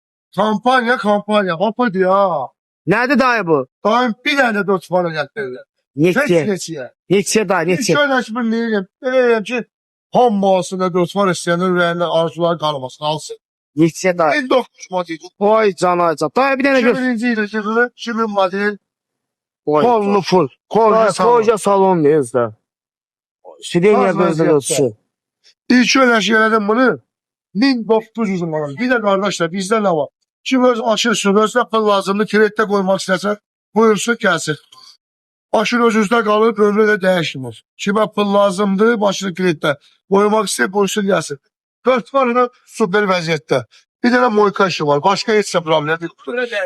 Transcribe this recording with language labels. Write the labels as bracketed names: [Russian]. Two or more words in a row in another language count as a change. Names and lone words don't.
[Turkish] Kampanya. Hoppa ya. Nerede dayı bu? [Azerbaijani] Daim bir tane de otobanı gətirirlər. Neçə? Neçəyə? Neçə dayı Bir neçə? şöyle deyirəm. Deyirəm ki, hammasında da otoban istəyənin ürəyində arzular qalmasın, alsın. Neçə dayı? 19 model. Vay canay can. Dayı bir dənə gör. 2000-ci ildə çıxılı, 2000 model. Vay Kollu full. Dayı Kollu koca salon deyiz də. Sidenya Az benzer vəziyyətdə. olsun. İlk öyle elədim bunu. 1900 manat. [Turkish] Bir de kardeşler bizde ne var? [Azerbaijani] Kim öz aşırsın, özünə pul lazımdır, kreditdə qoymaq istəsən, buyursun gəlsin. Aşır özünüzdə qalır, ömrü də dəyişmir. Kimə pul lazımdır, başını kreditdə qoymaq istəyir, buyursun gəlsin. 4 var da super vəziyyətdə. Bir dənə moyka işi var, başqa heç nə problem yoxdur.